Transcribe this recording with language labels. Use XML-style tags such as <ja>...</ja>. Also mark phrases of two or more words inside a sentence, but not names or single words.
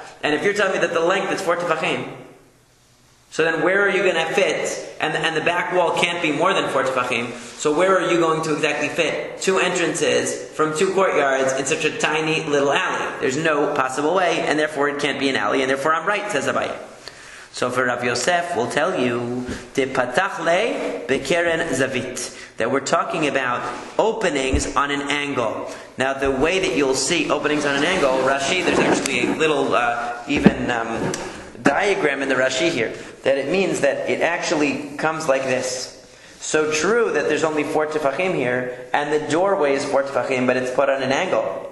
<en>And if you're telling me that the length is 4 tefachim, so then where are you going to fit? And the back wall can't be more than 4 tefachim. So where are you going to exactly fit 2 entrances from 2 courtyards in such a tiny little alley? There's no possible way, and therefore it can't be an alley, and therefore I'm right, says Abaye. So for Rav Yosef, we'll tell you,</en> <arc>פתחן בקרן זוית,</arc> <en>that we're talking about openings on an angle. Now the way that you'll see openings on an angle, Rashi, there's actually a little diagram in the Rashi here, that it means that it actually comes like this. So true that there's only 4 tefachim here, and the doorway is 4 tefachim, but it's put on an angle.</en>